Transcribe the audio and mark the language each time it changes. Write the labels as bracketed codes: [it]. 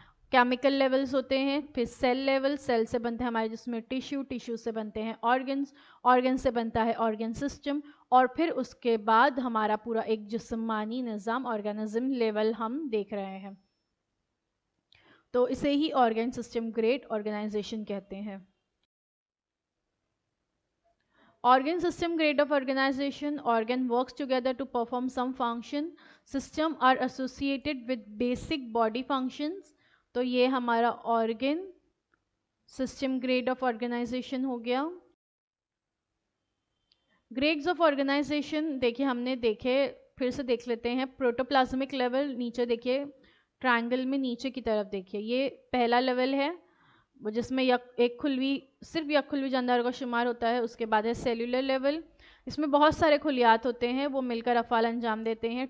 [ur] Chemical levels ہوتے ہیں. پھر سیل لیول، سیل سے بنتے ہیں ہمارے جسم میں ٹیشو، ٹیشو سے بنتے ہیں آرگنز، آرگن سے بنتا ہے آرگن سسٹم. اور پھر اس کے بعد ہمارا پورا ایک جسمانی نظام آرگنزم لیول ہم دیکھ رہے ہیں. تو اسے ہی آرگن سسٹم گریڈ آرگنائزیشن کہتے ہیں. [en] Organ system grade of organization, organ works together to perform some function. System are associated with basic body functions. [ur] تو یہ ہمارا organ system grade of organization ہو گیا. Grades of organization دیکھیں ہم نے دیکھے، پھر سے دیکھ لیتے ہیں. پروٹوپلازمک لیول نیچے دیکھیے، ٹرائنگل میں نیچے کی طرف دیکھیے، یہ پہلا لیول ہے جس میں صرف یک خلوی جانداروں کا شمار ہوتا ہے. اس کے بعد ہے سیلولر لیول، اس میں بہت سارے خلیات ہوتے ہیں، وہ مل کر افعال انجام دیتے ہیں.